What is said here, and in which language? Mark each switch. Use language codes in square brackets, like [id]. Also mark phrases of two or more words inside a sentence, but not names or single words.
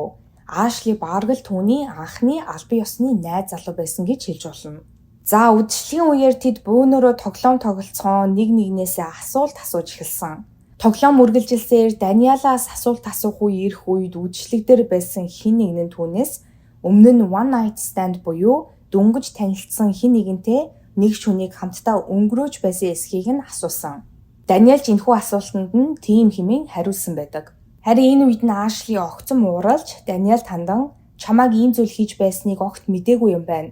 [mn] Ашли бараг л түүний анхны албан ёсны найз залуу байсан гэж хэлж болно. За үдшилтийн үеэр тэд бөөнөрөө тоглоом тоглолцоон нэг нэгнээсээ асуулт асууж эхэлсэн. Тоглоом үргэлжилсээр Даниэлаас асуулт асуух үе ирэх үед үдшилт дээр байсан хэн нэгэн нь түүнээс өмнө нь [en] one night stand [mn] буюу дүнгэж танилцсан хэн нэгэнтэй нэг шөнийг хамтдаа өнгөрөөж байсан эсхийг нь асуусан. Даниэл ч энэхүү асуултанд нь тийм хэмээн хариулсан байдаг. Харин энэ үед нь Ашли огцом ууралж Даниэл тандан чамааг ийм зүйл хийж байсныг огт мэдээгүй юм байна.